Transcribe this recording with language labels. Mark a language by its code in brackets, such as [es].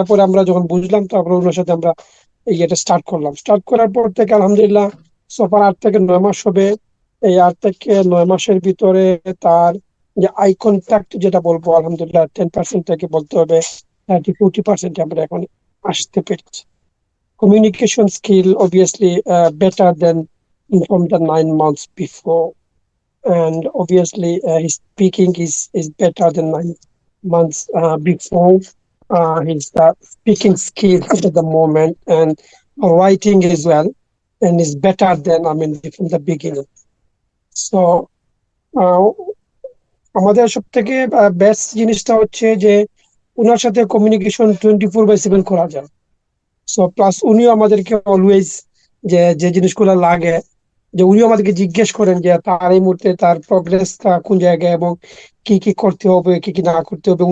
[bn] তারপরে আমরা যখন বুঝলাম, তারপরে ওনার সাথে আমরা ইয়েটা স্টার্ট করলাম। স্টার্ট করার পর থেকে আলহামদুলিল্লাহ সফর 8 থেকে 9 মাস হবে। এই 8 থেকে 9 মাসের ভিতরে তার যে আই কন্ট্যাক্ট যেটা বলবো, আলহামদুলিল্লাহ 10% থেকে বলতে হবে 30-40% আমরা এখন আসতে পেরেছি। [en] Communication skill obviously better than from the 9 months before, and obviously his speaking is better than 9 months before. His speaking skills at the moment and writing as well, and is better than from the beginning. [bn] So আমাদের সব থেকে best জিনিসটা হচ্ছে যে ওনার সাথে communication 24/7 করা যায়। So plus উনিও আমাদেরকে অলওয়েজ যে জিনিসগুলো লাগে, যে উনিও আমাদেরকে জিজ্ঞেস করেন যে তার এই মুহূর্তে তার প্রগ্রেসটা কোন জায়গায় এবং কি কি করতে হবে, কি কি না করতে হবে।